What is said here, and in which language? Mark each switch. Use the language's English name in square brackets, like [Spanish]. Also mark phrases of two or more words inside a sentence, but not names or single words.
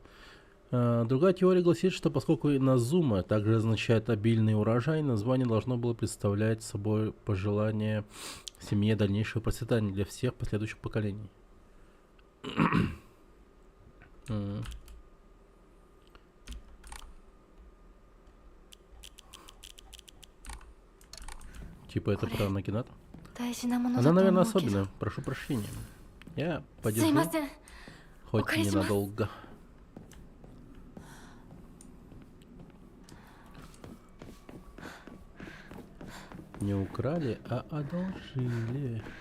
[Russian] Другая теория гласит, что поскольку Иназума также означает «обильный урожай», название должно было представлять собой пожелание семье дальнейшего процветания для всех последующих поколений. Типа это про Нагината? [Japanese] 大事なもの [Russian] Она, [Japanese] だと [Russian] наверное, [Japanese] 思うけど。 [Russian] особенная. Прошу прощения. Я [Japanese] すい [Russian] подержу, [Japanese] ません。 [Russian] хоть [Japanese] Окарисима. [Russian] ненадолго. Не украли, а одолжили.